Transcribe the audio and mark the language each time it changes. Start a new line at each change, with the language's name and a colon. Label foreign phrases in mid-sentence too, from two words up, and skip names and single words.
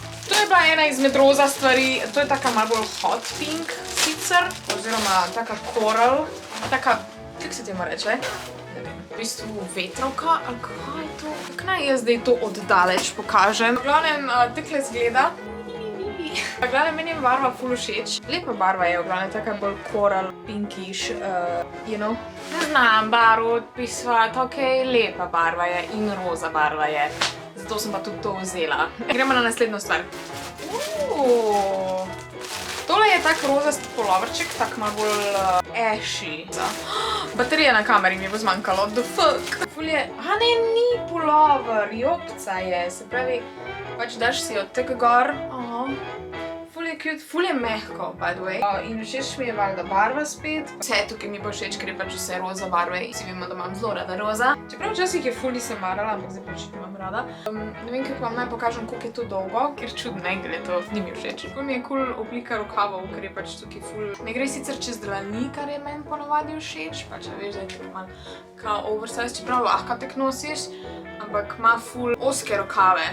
Slovenian: To je bila ena izmed roza stvari. To je taka malo bolj
English: hot pink
Slovenian: sicer, oziroma taka coral. Taka, kako se temu reče? Ne vem, v bistvu vetrovka, ali kaj je to? Kako naj jaz zdaj to oddaleč pokažem? V glavnem, takle zgleda. V glavnem, meni je barva ful všeč. Lepa barva je, v glavnem, taka bolj
English: coral, pinkish, you know.
Slovenian: Ne znam barvo odpisovati, okej, lepa barva je in roza barva je. Zato sem pa tudi to vzela. Gremo na naslednjo stvar. Tole je tak rozast polovrček, tak malo bolj ashy. Baterija na kameri mi bo zmanjkalo,
English: the fuck.
Slovenian: Ful je, ne, ni pulover, jopca je, se pravi, pač daš si od tega gor. Ful je cute, ful je mehko,
English: by the way.
Slovenian: In všeč mi je valjda barva spet. Vse tukaj mi bo všeč, ker je pač vse roza barve. Vsi vemo, da imam zelo rada roza. Čeprav včasih je ful nisem marala, ampak zdaj pač imam rada. Ne vem, kako vam naj pokažem, koliko je to dolgo, ker čudno, ker je to ni mi všeč. Ful mi je cool oblika rokavov, ker je pač tukaj ful. Ne gre sicer čez dlani, kar je meni ponavadi všeč, pač veš, da je tako malo kao oversize, čeprav lahko tek nosiš, ampak ima ful ozke rokave.